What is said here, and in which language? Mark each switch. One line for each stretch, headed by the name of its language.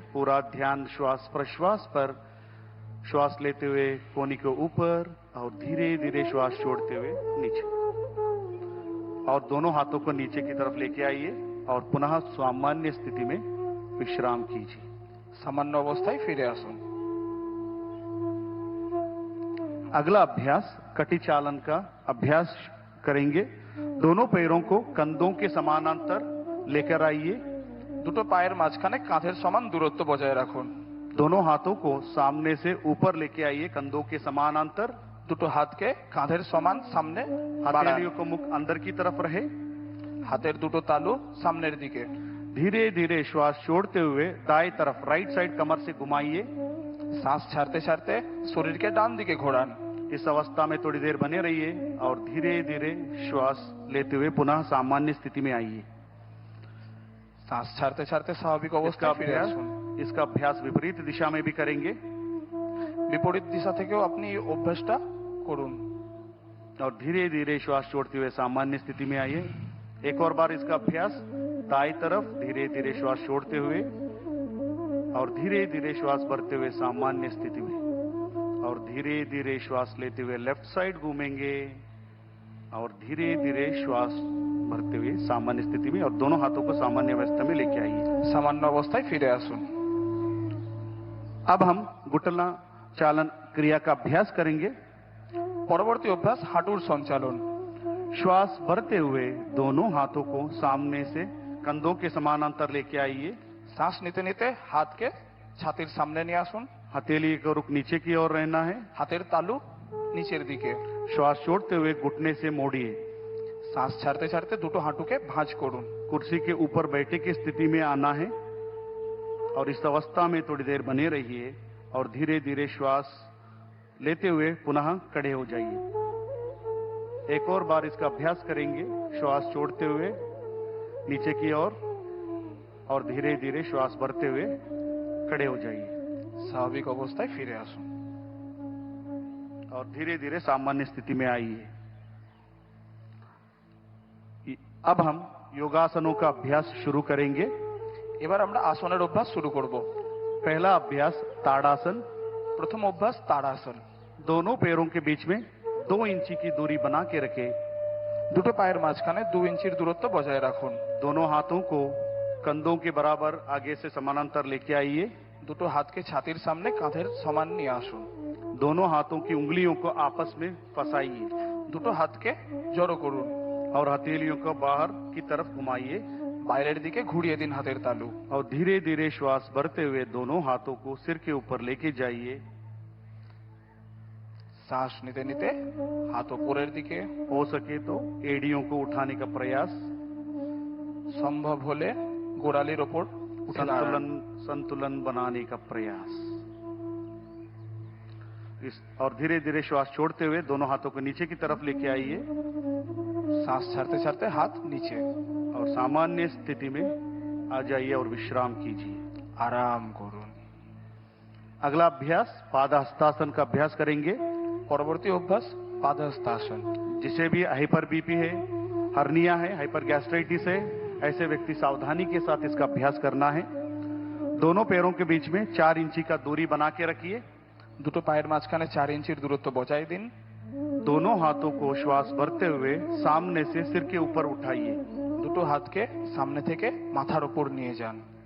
Hindi: पूरा ध्यान श्वास प्रश्वास पर। श्वास लेते हुए कोनी को ऊपर और धीरे धीरे श्वास छोड़ते हुए नीचे और दोनों हाथों को नीचे की तरफ लेके आइए और पुनः सामान्य स्थिति में विश्राम कीजिए।
Bangla: সামান্য অবস্থায় ফিরে আসুন।
Hindi: अगला अभ्यास कटी चालन का अभ्यास करेंगे। दोनों पैरों को कंधों के समानांतर लेकर आइए।
Bangla: দুটো পায়ের মাঝখানে কাঁধের সমান দূরত্ব বজায় রাখুন।
Hindi: दोनों हाथों को सामने से ऊपर लेके आइए कंधों के समानांतर।
Bangla: দুটো হাতকে কাঁধের সমান সামনে বাড়ান।
Hindi: हथेलियों को मुख अंदर की तरफ रहे।
Bangla: হাতের দুটো তালু সামনের দিকে।
Hindi: धीरे धीरे श्वास छोड़ते हुए दाएं तरफ राइट साइड कमर से घुमाइए।
Bangla: শ্বাস ছাড়তে ছাড়তে শরীরকে ডান দিকে ঘোরান।
Hindi: इस अवस्था में थोड़ी देर बने रहिए और धीरे धीरे श्वास लेते हुए पुनः सामान्य स्थिति में आइए।
Bangla: শ্বাস ছাড়তে ছাড়তে স্বাভাবিক অবস্থায় ফিরে আসুন।
Hindi: इसका अभ्यास विपरीत दिशा में भी करेंगे
Bangla: বিপরীত দিশা থেকেও আপনি এই অভ্যাসটা করুন।
Hindi: और धीरे धीरे श्वास छोड़ते हुए सामान्य स्थिति में आइए। एक और बार इसका अभ्यास दाएं तरफ धीरे धीरे श्वास छोड़ते हुए और धीरे धीरे श्वास भरते हुए सामान्य स्थिति में और धीरे धीरे श्वास लेते हुए लेफ्ट साइड घूमेंगे और धीरे धीरे श्वास भरते हुए सामान्य स्थिति में और दोनों हाथों को सामान्य अवस्था में लेके आइए।
Bangla: সামান্য অবস্থায় ফিরে আসুন।
Hindi: अब हम घुटना चालन क्रिया का अभ्यास करेंगे।
Bangla: পরবর্তী অভ্যাস হাঁটুর সঞ্চালন।
Hindi: श्वास भरते हुए दोनों हाथों को सामने से कंधों के समानांतर लेके आइए।
Bangla: শ্বাস নিতে নিতে হাতকে ছাতির সামনে নিয়ে আসুন।
Hindi: हथेली का रुख नीचे की ओर रहना है।
Bangla: হাতের তালু নিচের দিকে।
Hindi: श्वास छोड़ते हुए घुटने से मोड़िए।
Bangla: শ্বাস ছাড়তে ছাড়তে দুটো হাঁটুকে ভাঁজ করুন।
Hindi: कुर्सी के ऊपर बैठे की स्थिति में आना है और इस अवस्था में थोड़ी देर बने रहिए और धीरे धीरे श्वास लेते हुए पुनः खड़े हो जाइए। एक और बार इसका अभ्यास करेंगे। श्वास छोड़ते हुए नीचे की ओर और धीरे धीरे श्वास भरते हुए खड़े हो जाइए
Bangla: স্বাভাবিক অবস্থায় ফিরে আসুন।
Hindi: और धीरे धीरे सामान्य स्थिति में आइए। अब हम योगासनों का अभ्यास शुरू करेंगे।
Bangla: এবার আমরা আসনের অভ্যাস শুরু করব।
Hindi: पहला अभ्यास ताड़ासन।
Bangla: প্রথম অভ্যাস তাড়াসন।
Hindi: दोनों पैरों के बीच में 2 इंची की दूरी बना के रखे।
Bangla: দুটো পায়ের মাঝখানে 2 ইঞ্চির দূরত্ব বজায় রাখুন।
Hindi: दोनों हाथों को कंधों के बराबर आगे से समानांतर लेके आइए।
Bangla: দুটো হাতকে ছাতির সামনে কাঁধের সমান নিয়ে আসুন।
Hindi: दोनों हाथों की उंगलियों को आपस में फंसाइए
Bangla: দুটো হাতকে জড়ো করুন।
Hindi: और हथेलियों को बाहर की तरफ घुमाइए
Bangla: বাইরের দিকে ঘুরিয়ে দিন হাতের তালু।
Hindi: और धीरे धीरे श्वास भरते हुए दोनों हाथों को सिर के ऊपर लेके जाइए।
Bangla: শ্বাস নিতে নিতে হাত উপরের দিকে,
Hindi: हो सके तो एड़ियों को उठाने का प्रयास।
Bangla: সম্ভব হলে গোড়ালির ওপর উঠে দাঁড়ান।
Hindi: संतुलन बनाने का प्रयास। और धीरे धीरे श्वास छोड़ते हुए दोनों हाथों को नीचे की तरफ लेके आइए।
Bangla: শ্বাস ছাড়তে ছাড়তে হাত নিচে।
Hindi: और सामान्य स्थिति में आ जाइए और विश्राम कीजिए।
Bangla: আরাম করুন।
Hindi: अगला अभ्यास पादहस्तासन का अभ्यास करेंगे।
Bangla: পরবর্তী অভ্যাস পাদহস্তাসন।
Hindi: जिसे भी हाइपर बीपी है, हर्निया है, हाइपर गैस्ट्राइटिस है, ऐसे व्यक्ति सावधानी के साथ इसका अभ्यास करना है। दोनों पैरों के बीच में 4 इंची का दूरी बना के रखिए।
Bangla: দুটো পায়ের মাঝখানে 4 ইঞ্চির দূরত্ব বজায় দিন।
Hindi: दोनों हाथों को श्वास भरते हुए सामने से सिर के ऊपर उठाइए
Bangla: দুটো হাতকে সামনে থেকে মাথার উপর নিয়ে যান।